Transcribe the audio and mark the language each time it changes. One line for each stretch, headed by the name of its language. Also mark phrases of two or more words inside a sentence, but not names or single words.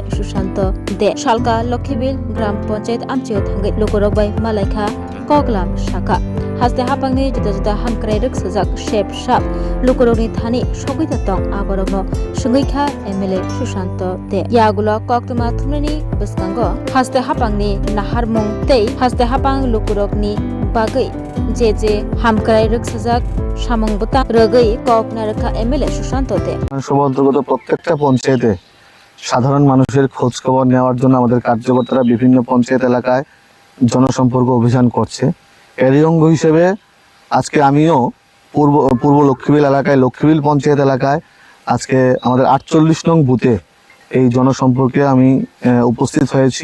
Kok Borok: Sushant De Shalka Lokhibil Gram Panchayat amchio thangai lukurok bai malaikha Koklam Shaka Haste hapangni juda hamkrairuk sajak shep shap lukurokni thani sogoita tong aborogno sungaikha MLA Sushant De yagulo koktuma thumnani biskango haste hapangni naharmung tei haste hapang lukurokni bagai যে হামক্রাইরক সাজাক সামংবতা রগৈ ককনারকা এমএলএ সুশান্ত দে
Bangla: অন্তর্গত প্রত্যেকটা পঞ্চায়েতে সাধারণ মানুষের খোঁজ খবর নেওয়ার জন্য আমাদের কার্যকর্তারা বিভিন্ন পঞ্চায়েত এলাকায় জনসম্পর্ক অভিযান করছে। এরই অঙ্গ হিসেবে আজকে আমিও পূর্ব লক্ষ্মীবিল এলাকায় লক্ষ্মীবিল পঞ্চায়েত এলাকায় আজকে আমাদের ৪৮ নং বুথে এই জনসম্পর্কে আমি উপস্থিত হয়েছি।